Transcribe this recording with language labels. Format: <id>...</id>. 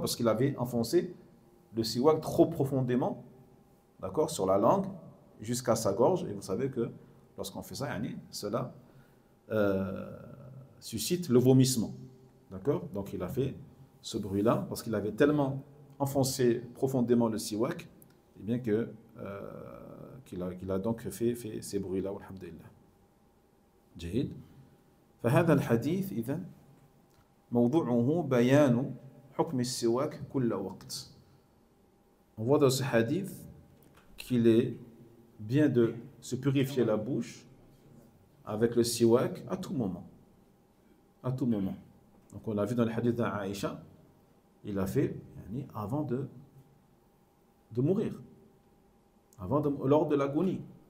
<fr>Parce qu'il avait enfoncé le siwak trop profondément, d'accord, sur la langue, jusqu'à sa gorge, et vous savez que lorsqu'on fait ça, cela suscite le vomissement. D'accord? Donc il a fait ce bruit-là, parce qu'il avait tellement enfoncé profondément le siwak, et bien que qu'il a donc fait ces bruits-là, alhamdulillah.</fr> <ar>جيد. فهذا الحديث إذن موضوعه بيان حكم السواك كل وقت.</ar> <fr>On voit dans ce hadith qu'il est bien de se purifier la bouche avec le siwak à tout moment. À tout moment. Donc on l'a vu dans le hadith d'Aïcha, il a fait avant de mourir, lors de l'agonie.</fr>